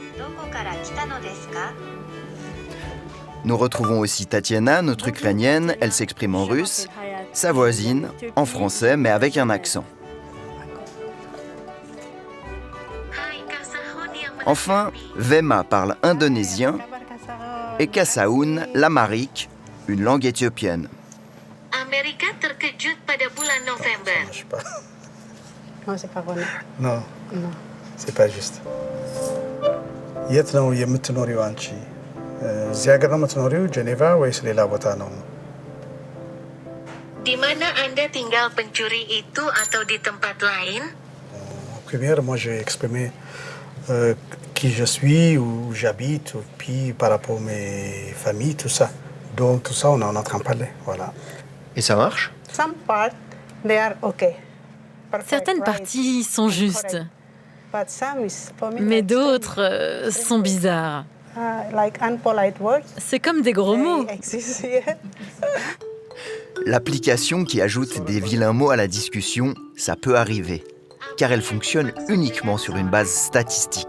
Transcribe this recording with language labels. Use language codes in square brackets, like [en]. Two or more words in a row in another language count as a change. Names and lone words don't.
[fr] Nous retrouvons aussi Tatiana, notre ukrainienne, elle s'exprime en russe, sa voisine en français mais avec un accent. Enfin, Vema parle indonésien et Kasaoun l'amharique, une langue éthiopienne. [id] Amerika terkejut pada bulan November. [fr] Non, c'est pas vrai. Non, c'est pas juste. [am] የት ነው የምትኖሪው አንቺ? እዚህ ሀገር ነው የምትኖሪው ጄኔቫ ወይስ ሌላ ቦታ ነው? [id] Di mana Anda tinggal pencuri itu atau di tempat lain? [fr] Première, moi j'ai exprimé qui je suis, où j'habite, puis par rapport à mes familles, tout ça. Donc tout ça, on est en train de parler, voilà. Et ça marche? [en] Some part, they are okay. [fr] Certaines parties sont justes, mais d'autres sont bizarres. C'est comme des gros mots. L'application qui ajoute des vilains mots à la discussion, ça peut arriver, car elle fonctionne uniquement sur une base statistique.